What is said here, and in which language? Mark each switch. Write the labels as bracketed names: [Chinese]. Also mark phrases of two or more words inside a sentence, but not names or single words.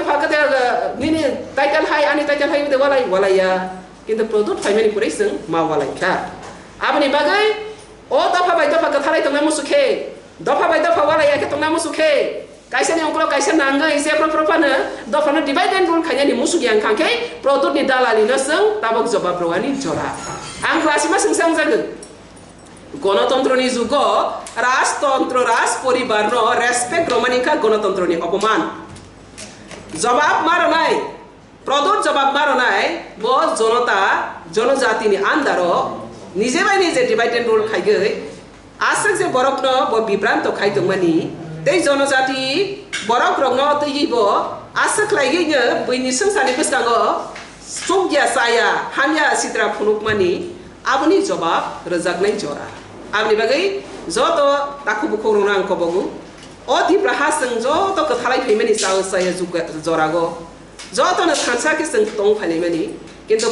[Kok Borok] दफा कते निनि टाइटल हाय आनि टाइटल हाय दे वालाया किन्तु प्रद्योत फायमानि पुरै जों मावालायखा आबनि बागै ओ दफा बाय दफा कथालाय तंना मुसुखे दफा बाय दफा वालाया के तंना मुसुखे कायसेनि अंकल कायसे नांगै इसे प्रफानो दफानो [English] divide and rule [Kok Borok] खायनानि मुसुखि आंखांखे प्रद्योतनि दालालिनो जों ताबक जवाब रवानि जरा आं क्लासिमा सोंसां जागोन गणतंत्रनि जुग राजतंत्र राज परिवार रेस्पेक्ट रमानिका गणतंत्रनि अपमान जवाब मारनाय प्रद्योत जवाब मारनाय वो जनता जनजातिनि आन्दार निजे बाय निजे [English] divide and rule [Kok Borok] खायगै आसक जे बरकनो बो बिब्रांत खायदोंमानि दै जनजाति बरक रंगनो तैबो आसक लायगैनो बैनि संसानि बिस्कांगो सुग्या साया हामिया सिद्रा फुनुकमानि आबनि जवाब रजागनाय जरा आबनि बागै जत ताखु बुखौ रंना आंखौ बगु ओ तिप्राहा जों जत कथालाय फैमानि साया जरागो जतनो थानसा के जों दं फायनायमानि किन्तु